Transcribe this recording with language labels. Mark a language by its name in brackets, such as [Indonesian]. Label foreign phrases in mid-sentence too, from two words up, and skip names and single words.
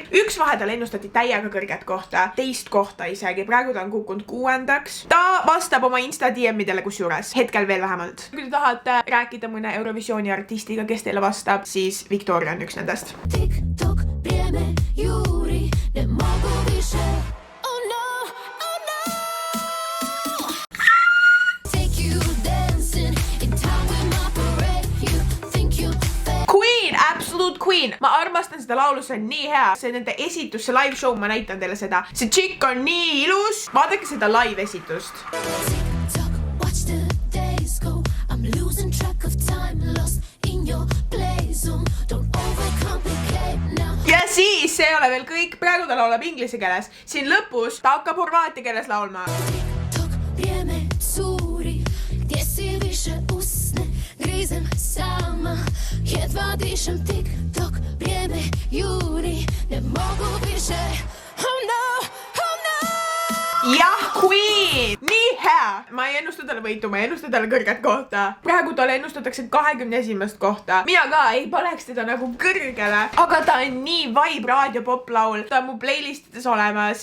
[Estonian] Üks vahepeal ennustati täiega kõrget kohta, 2 kohta isegi. Praegu ta on kukkunud 6. Ta vastab oma Insta DM-idele kusjuures, hetkel veel vähemalt. Kui te tahate rääkida mõne Eurovisiooni artistiga, kes teile vastab, siis Victoria on üks nendest. [Croatian] TikTok, prieme, juuri, ne mogu više. [Estonian] Queen. Ma armastan seda laulu, see on nii hea. See nende esitus, see [English] live show, [Estonian] ma näitan teile seda. See chick on nii ilus. Vaadake seda live esitust. Ja siis see ei ole veel kõik. Praegu ta laulab inglise keeles. Siin lõpus ta hakkab horvaatia keeles laulma. [Croatian] Jedva dišem TikTok, vrijeme juri, ne mogu više. [English] Oh no, oh no! [Estonian] Jah, Queen! Nii hea! Ma ei ennusta talle võitu, ma ei ennusta talle kõrget kohta. Praegu talle ennustatakse 21. kohta. Mina ka ei paneks teda nagu kõrgele, aga ta on nii vibe raadio pop laul. Ta on mu playlistides olemas.